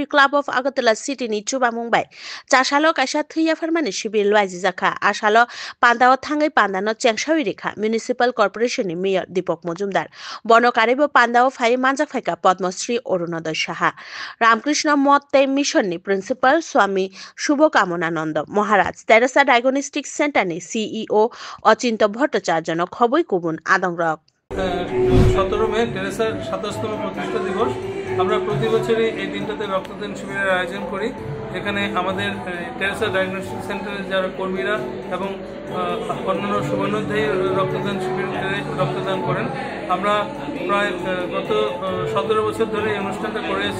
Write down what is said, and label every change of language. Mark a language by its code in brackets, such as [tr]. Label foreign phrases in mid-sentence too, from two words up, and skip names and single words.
[trp] Club of Agartala City ni chuba mungbai chashalo kasha thuya farmani shibir loaji zakha ashalo pandao thangai pandano chengshawi rekha Municipal Corporation ni Mayor Deepak Mojumdar bono karibo pandao phai manja phaika Padmashree Arunodoy Saha Ramkrishna Motte Mission ni Principal Swami Shubhokamonanand Maharaj Teresa Diagnostic Center ni CEO Ochinto Bhattacharya no khoboi kubun adongrok [bn] 17 মে টেরেসার 27তম প্রতিষ্ঠা দিবস আমরা প্রতি বছরই এই দিনটাতে রক্তদান শিবিরের আয়োজন করি। এখানে আমাদের টেরেসা ডায়াগনস্টিক সেন্টারের যারা কর্মীরা এবং অন্যান্য শুভানুধ্যায়ী রক্তদান শিবিরে রক্তদান করেন। আমরা প্রায় গত 17 বছর ধরে এই অনুষ্ঠানটা করে এসেছি।